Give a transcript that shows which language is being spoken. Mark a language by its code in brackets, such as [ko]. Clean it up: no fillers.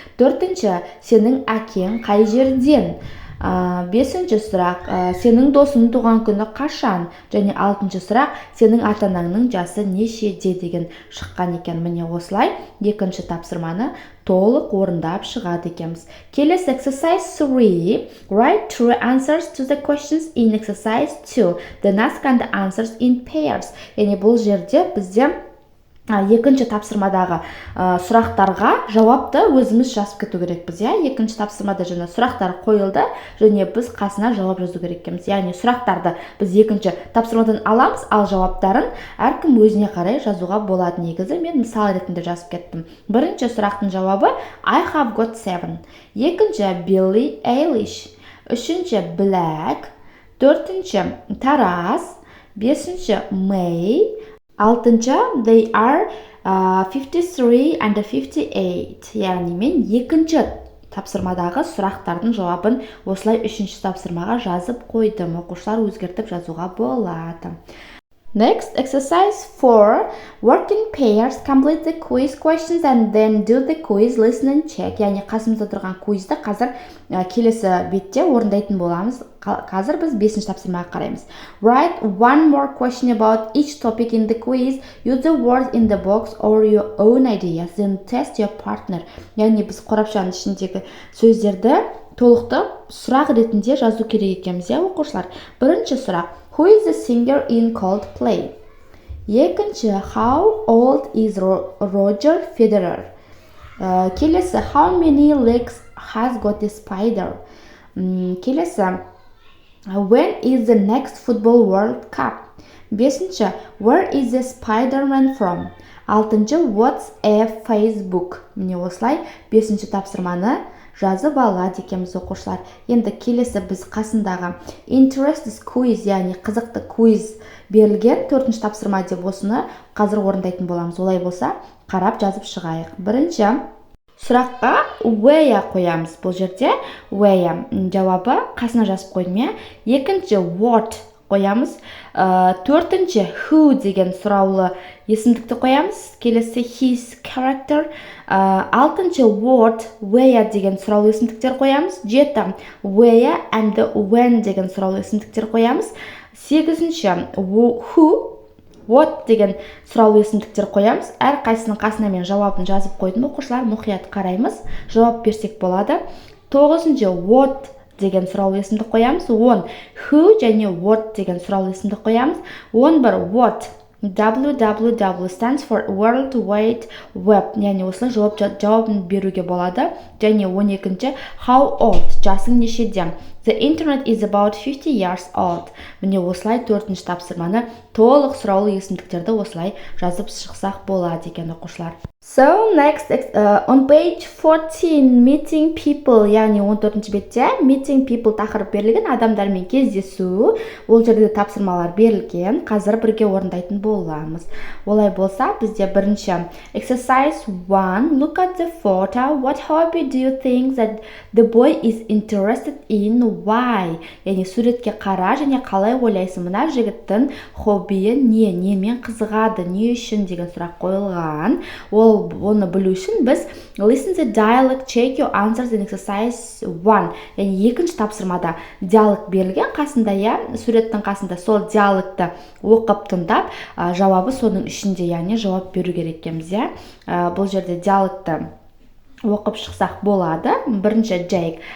[kk] Төртінші, сенің әкең қай жерден? Бесінші сұрақ, сенің досың туған күні қашан? Және алтыншы сұрақ, сенің ата-анаңның жасы нешеде деген шыққан екен. Міне осылай екінші тапсырманы толық орындап шығады екенбіз. Келесі exercise 3. [en] Write true answers to the questions in exercise 2. Then ask the answers in pairs. [kk] Яғни бұл жерде бізде екінші тапсырмадағы сұрақтарға жауапты өзіміз жазып кету керекпіз, я? Екінші тапсырмада жаңа сұрақтар қойылды, және біз қасына жауап жазу керек екенбіз. Яғни сұрақтарды біз екінші тапсырмадан аламыз, ал жауаптарын әркім өзіне қарай жазуға болады. Негізі мен мысал ретінде жазып кеттім. Бірінші сұрақтың жауабы [en] I have got 7. [kk] Екінші Billie Eilish. Үшінші Black. Төртінші Тарас. Бесінші May. [en] Алтыншы, they are 53 and 58. [kk] Яғни мен екінші тапсырмадағы сұрақтардың жауабын осылай үшінші тапсырмаға жазып қойдым. Оқушылар өзгертіп жазуға болады. [en] Next, exercise 4. Work in pairs, complete the quiz questions and then do the quiz, listen and check. [kk] Яғни қасымызда тұрған куизді қазір келесі бетте орындайтын боламыз. Қазір біз 5-ші тапсырмаға қараймыз. [en] Write one more question about each topic in the quiz. Use the words in the box or your own ideas. Then test your partner. [kk] Яғни біз қорапшаның ішіндегі сөздерді толықты сұрақ ретінде жазу керек екенбіз, я, оқушылар? Бірінші сұрақ, [en] who is the singer in Coldplay? Екінші, how old is Roger Federer? Келесі, how many legs has got a spider? Келесі, when is the next football world cup? Бесінші, where is the Spider-Man from? Алтыншы, what's a Facebook? [kk] Міне осылай 5-ші тапсырманы жазып алады екенбіз, оқушылар. Енді келесі біз қасындағы [en] interesting quiz, [kk] яғни қызықты quiz берілген 4-ші тапсырма деп осыны қазір орындайтын боламыз. Олай болса, қарап жазып шығайық. Бірінші сұраққа where қоямыз. Бұл жерде where жауабы қасына жазып қойдым, иә. Екінші what қоямыз. Төртінші who деген сұраулы есімдікті қоямыз. [en] Келесі his character. [kk] Алтыншы what, where деген сұраулы есімдіктер қоямыз. Жеті [en] where and when [kk] деген сұраулы есімдіктер қоямыз. Сегізінші who, what деген сұраулы есімдіктер қоямыз. Әр қайсының қасына мен жауабын жазып қойдым. Оқушылар мұқият қараймыз. Жауап берсек болады. Тоғызыншы what деген сұраулы есімдік қоямыз. 10 who және what деген сұраулы есімдік қоямыз. [en] 11 what, www stands for World Wide Web, [kk] яғни осылай жауабын беруге болады. Және 12-ші [en] how old, [kk] жасың нешеде. [en] The internet is about 50 years old. [kk] Міне осылай 4-ші тапсырманы толық сұраулы есімдіктерді осылай жазып шықсақ болады екен оқушылар. [en] So next on page 14 meeting people, [kk] яғни 14-ші бетте [en] meeting people [kk] тақырып берілген, адамдармен кездесу. Ол жерде тапсырмалар берілген. Қазір бірге орындайтын боламыз. Олай болса, бізде бірінші exercise 1, look at the photo. [en] What hobby do you think that the boy is interested in? Why? [kk] Яғни суретке қара және қалай ойлайсың, мына жігіттің хоббиі не, немен қызығады, не үшін деген сұрақ қойылған. Оны білу үшін біз [en] listen the dialogue, check your answers in exercise 1. [kk] Яғни екінші тапсырмада диалог берілген, қасында, я, суреттің қасында сол диалогты оқып тыңдап, жауабы соның ішінде, яғни жауап беру керек екенбіз, я. Бұл жерде диалогты оқып шықсақ болады. Бірінші Jake.